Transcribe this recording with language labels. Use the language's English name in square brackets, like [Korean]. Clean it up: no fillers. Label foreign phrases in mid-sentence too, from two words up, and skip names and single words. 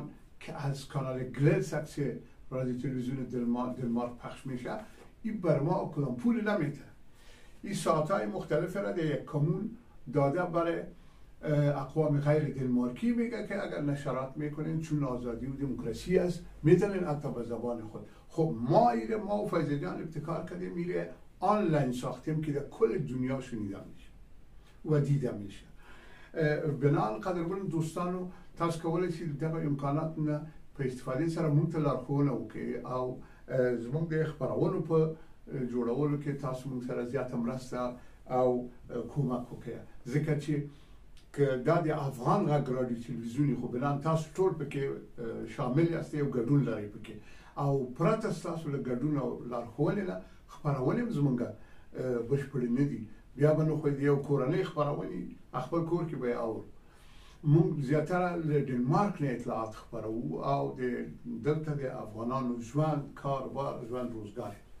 [Persian] که از کانال گلدسکس رادیو تلویزیون دنمارک پخش میشه این بر ما کدام پول نمیده این ساعتهای مختلف را در یک کمون داده برای اقوام غیر دنمارکی میگه که اگر نشرات میکنین چون آزادی و دموکراسی است میتونین حتی به زبان خود خب ما و فیض جان ابتکار کردیم میره آنلاین ساختیم که در کل دنیا شنیده میشه و دیده میشه [Pashto] بنان قدرمن دوستانو تاسو کولای شئ دغه امکانات نه په استفادې سره مونږ ته لارښوونه وکړئ او زموږ د خبرونو په جوړولو کې تاسو مونږ سره زیاته مرسته او کومک وکړئ ځکه چې دا د افغان غږ رادیو تلویزیوني خو بنان تاسو ټول پکې شامل یاستئ او ګډون لرئ پکې او پرته ستاسو له ګډون او لارښوونې نه خپرونې هم زموږ بشپړې نه دي بیا به نو خو د یو کورنۍ خپرونې خپل کور کې به اورو مونږ زیاتره له ډنمارک نه اطلاعات خپرو او دلته د افغانانو ژوند کاروبار ژوند روزګار